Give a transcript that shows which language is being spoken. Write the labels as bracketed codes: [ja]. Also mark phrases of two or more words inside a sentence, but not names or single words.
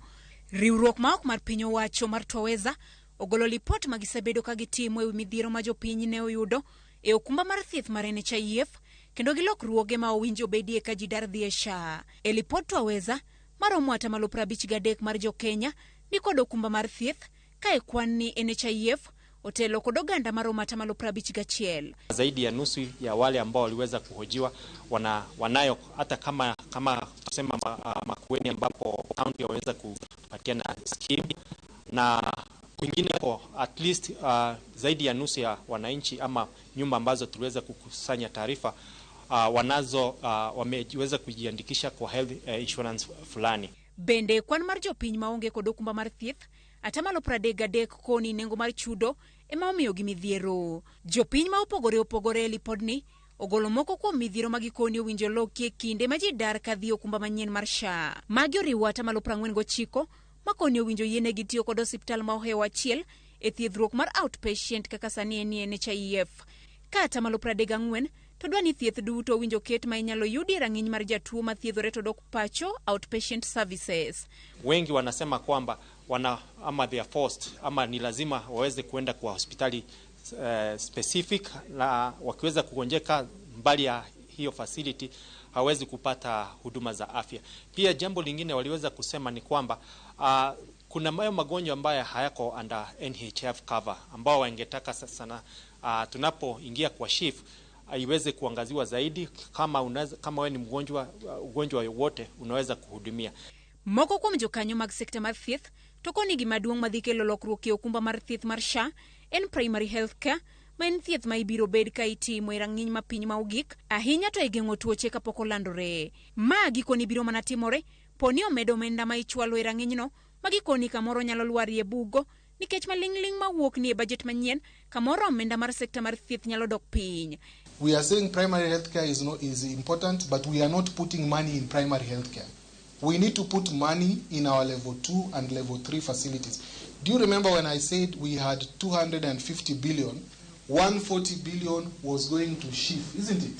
[luo] Riwruok ma ok mar piny owacho mar Toweza ogolo lipot ma gisebedo ka gitimo e midhiero ma jopiny ne oyudo e okumba mar thieth mar NHIF kendo gi lokruoge ma owinjo bedie ka ji dar dhi e SHA. E lipot Toweza maromo atamalo 53 mar jo Kenya ni kod okumba mar thieth ka e kwan ni NHIF otelo kod oganda maromo atamalo 51. [sw] Zaidi ya nusu ya wale ambao waliweza kuhojiwa wanayo hata kama tusema makueni ambapo county waweza kupatia na scheme na kwingine kwa [en] at least [sw] zaidi ya nusu ya wananchi ama nyumba ambazo tuliweza kukusanya taarifa wameweza kujiandikisha kwa [en] health insurance [sw] fulani. [luo] Bende kwan mar jopiny maonge kod okumba mar thieth atamalo 33 koni nengo mar chudo ema omiyo gi midhiero. Jopiny ma opogore lipodni ogolo moko kuom midhiero magikoni owinjo lokie kinde ma ji dar ka dhi okumba manyien mar SHA. Magi oriwo atamalo 49 makoni owinjo yiene gi tiyo kod osiptal ma ohewo achiel e thiethruok mar outpatient kaka sani en NHIF. Ka atamalo 34 to dwani thieth duto owinjo ket ma inyalo yudi rang'iny mar jatuo ma thiedhore to dok pacho [en] outpatient services. [sw] Wengi wanasema kwamba ama [en] they are forced [sw] ama ni lazima waweze kuenda kwa hospitali specific na wakiweza kugonjeka mbali ya hiyo facility hawezi kupata huduma za afya. Pia jambo lingine waliweza kusema ni kwamba kuna magonjwa ambayo hayako [en] under NHIF cover [sw] ambao wangetaka sana tunapoingia kwa shift iweze kuangaziwa zaidi kama wewe ni ugonjwa wote unaweza kuhudumia. [luo] Moko kuom jokanyo mag sekta mar thieth to koni gima duong' madhi kelo lokruok e okumba mar thieth mar SHA en [en] primary health care [luo] ma en thieth ma ibiro bed ka itimo e rang'iny ma piny ma ogik ahinya to e geng'o tuoche kapok olandore. Ma gikoni biro mana timore poni omedo omenda ma ichwalo e rang'inyno ma gikoni kamoro nyalo lwarie bugo nikech maling'ling mawuok ni e budget manyien kamoro omenda mar sekta mar thieth nyalo dok piny. [en] We are saying primary health care is important, but we are not putting money in primary health care. We need to put money in our level 2 and level 3 facilities. Do you remember when I said we had 250 billion, 140 billion was going to SHIF, isn't it?